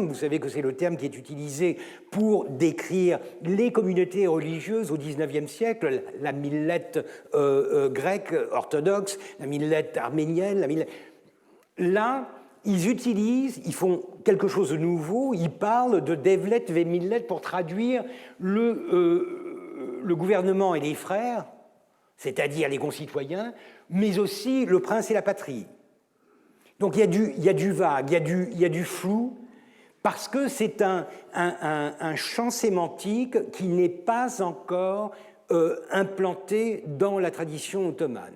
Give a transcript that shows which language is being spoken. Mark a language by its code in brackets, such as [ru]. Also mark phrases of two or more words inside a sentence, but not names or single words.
[fr] Vous savez que c'est le terme qui est utilisé pour décrire les communautés religieuses au XIXe siècle, la millette grecque orthodoxe, la millette arménienne. Là, ils font quelque chose de nouveau, ils parlent de [tr] Devlet ve millet [fr] pour traduire le gouvernement et les frères, c'est-à-dire les concitoyens, mais aussi le prince et la patrie. Donc il y a du vague, il y a du flou, parce que c'est un champ sémantique qui n'est pas encore implanté dans la tradition ottomane.